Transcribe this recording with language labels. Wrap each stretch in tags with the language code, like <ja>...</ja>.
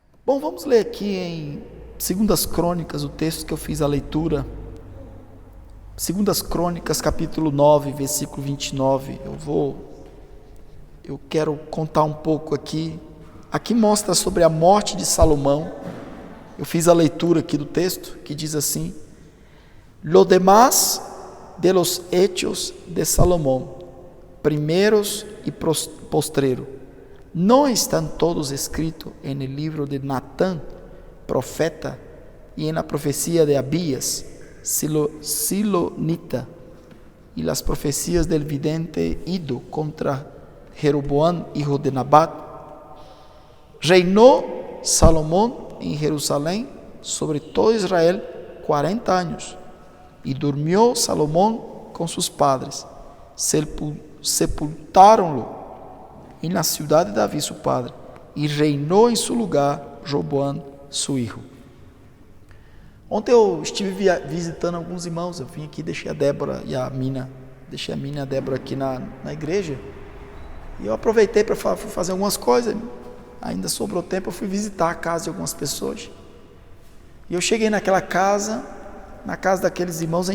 <pt>Bom, vamos ler aqui em 2 Crônicas, o texto que eu fiz a leitura. 2 Crônicas, capítulo 9, versículo 29. Eu quero contar um pouco aqui. Aqui mostra sobre a morte de Salomão. Eu fiz a leitura aqui do texto, que diz assim:</pt> <es>Lo demás de los hechos de Salomón, primeros y postreros, ¿no están todos escritos en el libro de Natán, profeta, y en la profecía de Abías, silonita, y las profecías del vidente Ido contra Jeroboam, hijo de Nabat? Reinó Salomón en Jerusalén sobre todo Israel 40 años, y durmió Salomón con sus padres. Sepultaron-lo en la ciudad de David su padre, y reinó en su lugar Roboam su hijo.</es> <pt>Ontem eu estive visitando alguns irmãos. Eu vim aqui, deixei a Débora e a Mina, e a Débora aqui na igreja, e eu aproveitei para fazer algumas coisas. Ainda sobrou tempo, eu fui visitar a casa de algumas pessoas, e eu cheguei naquela casa, na casa daqueles irmãos.</pt>